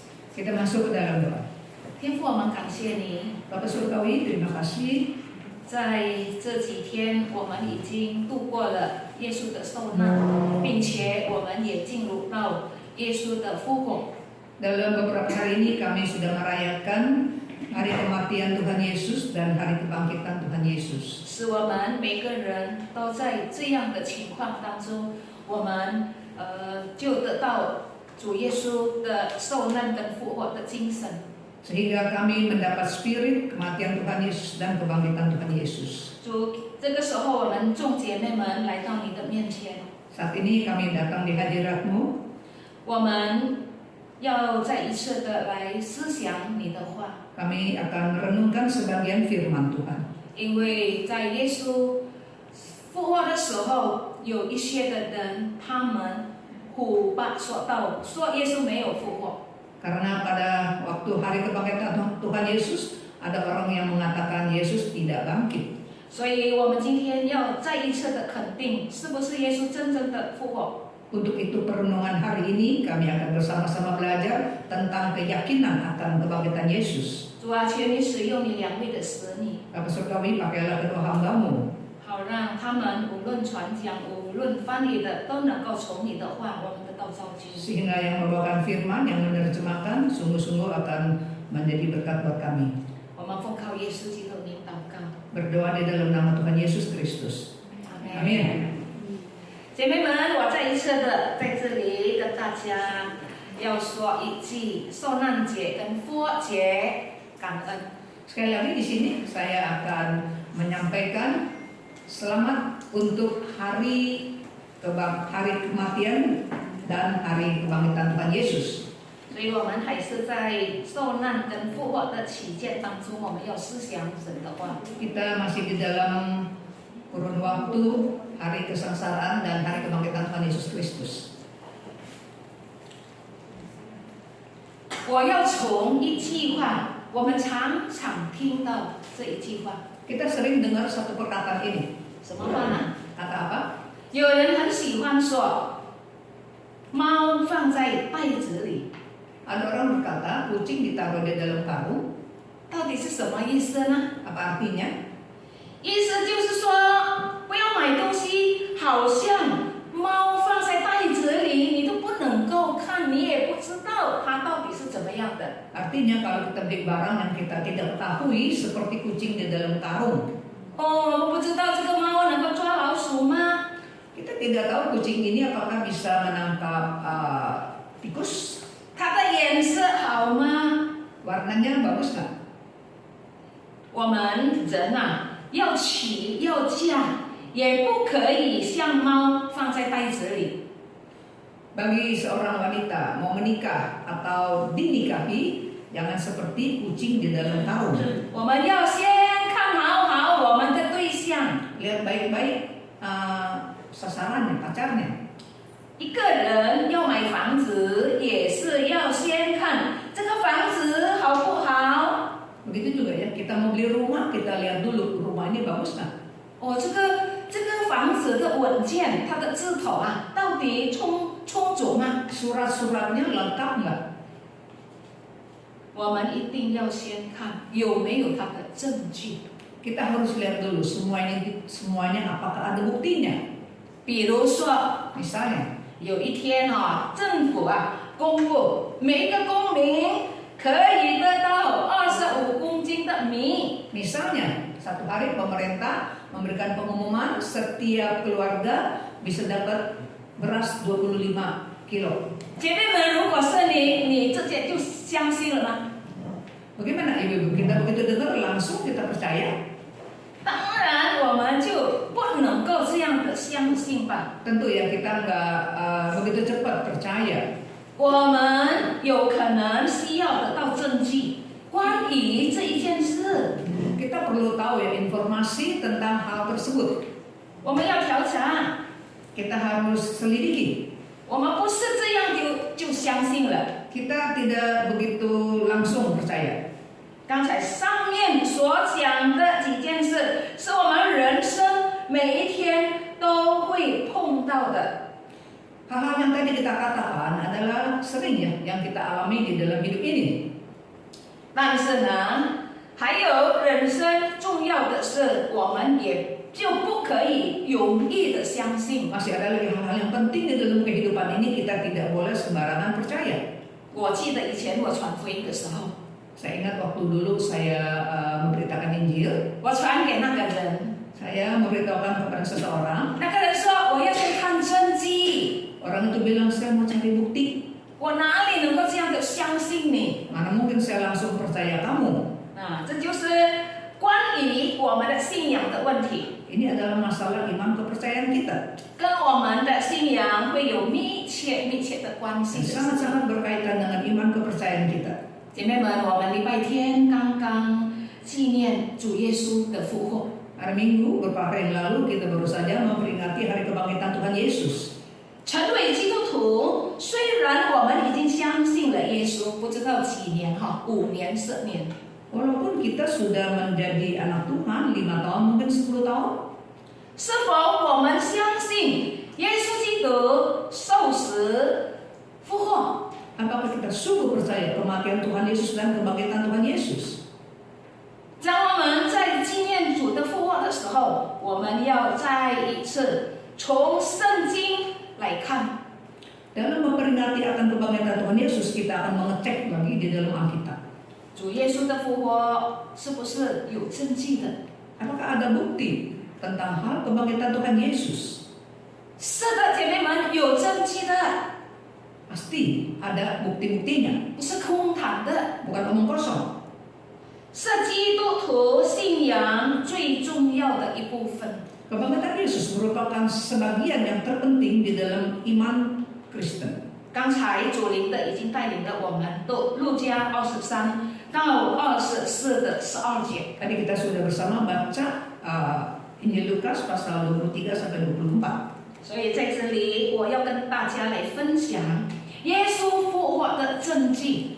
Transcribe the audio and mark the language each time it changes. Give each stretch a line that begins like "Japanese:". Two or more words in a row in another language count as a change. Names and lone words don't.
Indonesian: Kita masuk ke dalam doa.
Chinese: 天父，我们感谢你，
Indonesian: Bapak Surgawi, terima kasih.
Chinese: 在这几天我们已经度过了耶稣的受难，并且我们也进入到耶稣的复活。
Indonesian: Dalam beberapa hari ini kami sudah merayakan hari kematian Tuhan Yesus dan hari kebangkitan Tuhan Yesus.
Chinese: 使我们每个人都在这样的情况当中，我们就得到主耶稣的受难跟复活的精神。
Indonesian: Sehingga kami mendapat spirit kematian Tuhan Yesus dan kebangkitan Tuhan Yesus.
Chinese: 主，这个时候我们众姐妹们来到你的面前，
Indonesian: Saat ini kami datang di hadirat-Mu.
Chinese: 我们要再一次的来思想你的话，
Indonesian: Kami akan merenungkan sebagian firman Tuhan.
Chinese: 因为在耶稣复活的时候，有一些的人他们胡把说到说耶稣没有复活。
Indonesian: Karena pada waktu hari kebangkitan Tuhan Yesus, ada orang yang mengatakan Yesus tidak bangkit.
Chinese: 所以我们今天要再一次的肯定，是不是耶稣真正的复活？
Indonesian: Untuk itu perenungan hari ini kami akan bersama-sama belajar tentang keyakinan akan kebangkitan Yesus.
Chinese: 主啊，求你使用你两位的使女，
Indonesian: Bapak Surgawi, pakailah kedua hamba-Mu,
Chinese: 好让他们无论传讲、无论翻译的，都能够从你的话，我们得到造就。
Indonesian: sehingga yang membawakan firman, yang menerjemahkan, sungguh-sungguh akan menjadi berkat buat kami.
Chinese: 我们奉靠耶稣基督名祷告，
Indonesian: Berdoa di dalam nama Tuhan Yesus Kristus.
Chinese: 阿门。
Indonesian: Amin.
Chinese: 姐妹们，我再一次的在这里跟大家要说一句受难节跟复活节感恩。
Indonesian: Sekali lagi di sini saya akan menyampaikan selamat untuk hari kematian dan hari kebangkitan Tuhan Yesus.
Chinese: 所以我们还是在受难跟复活的期间当中，我们要思想神的话。
Indonesian: Kita masih di dalam kurun waktu hari kesengsaraan dan hari kebangkitan Tuhan Yesus Kristus.
Chinese: 我要从一句话，我们常常听到这一句话，
Indonesian: Kita sering dengar satu perkataan ini.
Chinese: 什么话呢？
Indonesian: Kata apa?
Chinese: 有人很喜欢说，猫放在袋子里，
Indonesian: Ada orang berkata kucing ditaruh di dalam karung.
Chinese: 到底是什么意思呢？
Indonesian: Apa artinya?
Chinese: 意思就是说，不要买东西，好像猫放在袋子里，你都不能够看，你也不知道它到底是怎么样的。
Indonesian: Artinya kalau kita beli barang yang kita tidak ketahui seperti kucing di dalam karung.
Chinese: 哦，我们不知道这个猫能够抓老鼠吗？
Indonesian: Kita tidak tahu kucing ini apakah bisa menangkap tikus.
Chinese: 它的颜色好吗？
Indonesian: Warnanya bagus nggak?
Chinese: 我们人啊，要娶要嫁，也不可以像猫放在袋子里。
Indonesian: Bagi seorang wanita mau menikah atau dinikahi, jangan seperti kucing di dalam karung.
Chinese: 我们要先看好我们的对象。
Indonesian: Lihat baik-baik sasarannya, pacarnya.
Chinese: 一个人要买房子，也是要先看这个房子好不好。
Indonesian: Begitu juga ya, kita mau beli rumah, kita lihat dulu rumah ini bagus nggak?
Chinese: 哦，这个房子的文件，它的字头啊，到底充足吗？
Indonesian: Surat-suratnya lengkap nggak?
Chinese: 我们一定要先看有没有它的证据。
Indonesian: Kita harus lihat dulu semuanya apakah ada buktinya.
Chinese: 比如说，
Indonesian: Misalnya,
Chinese: 有一天啊，政府啊公布每一个公民可以得到25公斤的米。
Indonesian: misalnya satu hari pemerintah memberikan pengumuman setiap keluarga bisa dapat beras 25 kilo.
Chinese: 姐妹们，如果是你直接就相信了吗？
Indonesian: Bagaimana ibu-ibu? Kita begitu dengar langsung kita percaya?
Chinese: 当然，我们就不能够这样的相信吧。
Indonesian: Tentu ya kita nggak begitu cepat percaya.
Chinese: 我们有可能需要得到证据，关于这一件事，
Indonesian: Kita perlu tahu ya informasi tentang hal tersebut.
Chinese: 我们要调查。
Indonesian: Kita harus selidiki.
Chinese: 我们不是这样就相信了。
Indonesian: Kita tidak begitu langsung percaya.
Chinese: 刚才上面所讲的几件事，是我们人生每一天都会碰到的。
Indonesian: Hal-hal yang tadi kita katakan adalah sering ya yang kita alami di dalam hidup ini.
Chinese: 但是呢，还有人生重要的是，我们也就不可以容易的相信。
Indonesian: Masih ada lagi hal-hal yang penting di dalam kehidupan ini, kita tidak boleh sembarangan percaya.
Chinese: 我记得以前我传福音的时候，
Indonesian: Saya ingat waktu dulu saya memberitakan Injil,
Chinese: 我传给那个人，
Indonesian: saya memberitahukan kepada seseorang.
Chinese: 那个人说我要去看真迹，
Indonesian: Orang itu bilang, saya mau cari bukti.
Chinese: 我哪里能够这样的相信你？
Indonesian: Mana mungkin saya langsung percaya kamu.
Chinese: 这就是关于我们的信仰的问题，
Indonesian: Ini adalah masalah iman kepercayaan kita.
Chinese: 跟我们的信仰会有密切的关系的。
Indonesian: Sangat-sangat berkaitan dengan iman kepercayaan kita.
Chinese: 姐妹们，我们礼拜天刚刚纪念主耶稣的复活。
Indonesian: Hari Minggu, beberapa hari yang lalu kita baru saja memperingati hari kebangkitan Tuhan Yesus.
Chinese: 成为基督徒，虽然我们已经相信了耶稣，不知道几年5年、10年，
Indonesian: Walaupun kita sudah menjadi anak Tuhan 5 tahun, mungkin 10 tahun.
Chinese: 是否我们相信耶稣基督受死、复活？
Indonesian: Apakah kita sungguh percaya kematian Tuhan Yesus dan kebangkitan Tuhan Yesus?
Chinese: 当我们在纪念主的复活的时候，我们要再一次从圣经来看。
Indonesian: Dalam memperingati akan kebangkitan Tuhan Yesus, kita akan mengecek lagi di dalam Alkitab.
Chinese: 主耶稣的复活是不是有证据的？
Indonesian: Apakah ada bukti tentang hal kebangkitan Tuhan Yesus?
Chinese: 是的，姐妹们，有证据的，
Indonesian: Pasti ada bukti-buktinya,
Chinese: 不是空谈的，
Indonesian: bukan omong kosong.
Chinese: 是基督徒信仰最重要的一部分。
Indonesian: Kebangkitan Yesus merupakan sebagian yang terpenting di dalam iman Kristen.
Chinese: 刚才主灵的已经带领了我们到路加23到24的12节。
Indonesian: Tadi kita sudah bersama baca Injil Lukas pasal 23 sampai 24.
Chinese: 所以在这里，我要跟大家来分享耶稣复活的证据。